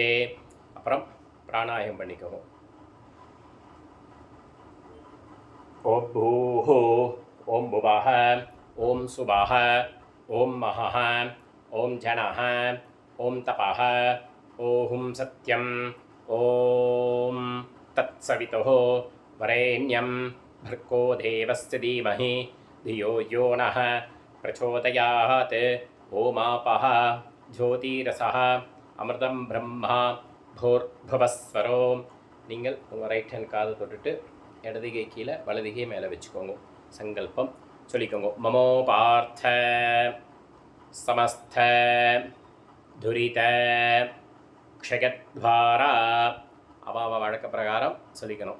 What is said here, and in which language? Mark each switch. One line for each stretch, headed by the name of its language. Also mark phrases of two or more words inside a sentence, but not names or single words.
Tamil: அப்புறம் பிராணாயம் பண்ணிக்கோங்க.
Sanskrit: ॐ भूः ॐ भुवः ॐ सुवः ॐ महः ॐ जनः ॐ तपः ॐ सत्यम् ॐ तत्सवितुः वरेण्यम् भर्गो देवस्य धीमहि धियो यो नः प्रचोदयात्. ओमापः ज्योतिरसः अमृतं ब्रह्म भूर्भुवस्वरो.
Tamil: நீங்கள் உங்கள்
English: right hand
Tamil: காதை தொட்டுட்டு இடதுகை கீழே வலதுகை மேலே வச்சுக்கோங்க. சங்கல்பம் சொல்லிக்கோங்க.
Sanskrit: ममोपात्त समस्त दुरित क्षयद्वारा.
Tamil: அவாவ வழக்க பிரகாரம் சொல்லிக்கணும்.